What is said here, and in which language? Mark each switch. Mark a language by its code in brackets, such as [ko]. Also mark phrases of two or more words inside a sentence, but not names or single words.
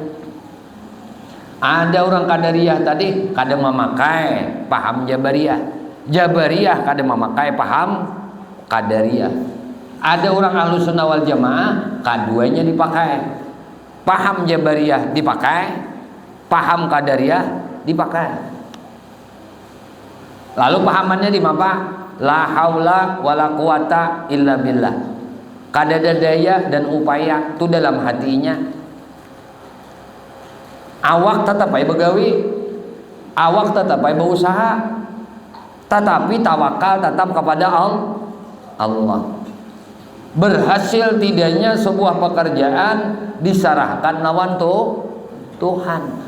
[bjn] Ada orang Qadariyah tadi kada memakai paham Jabariyah, Jabariyah kada memakai paham Qadariyah. Ada orang Ahlus Sunnah wal Jamaah keduanya dipakai, paham Jabariyah dipakai, paham Qadariyah dipakai. Lalu pahamannya di apa? [ar] لا حول ولا قوة إلا بالله. [bjn] Kada ada daya dan upaya itu dalam hatinya. Awak tetap ay begawi, awak tetap ay berusaha, tetapi tawakal tetap kepada Allah. Berhasil tidaknya sebuah pekerjaan diserahkan lawan Tuhan.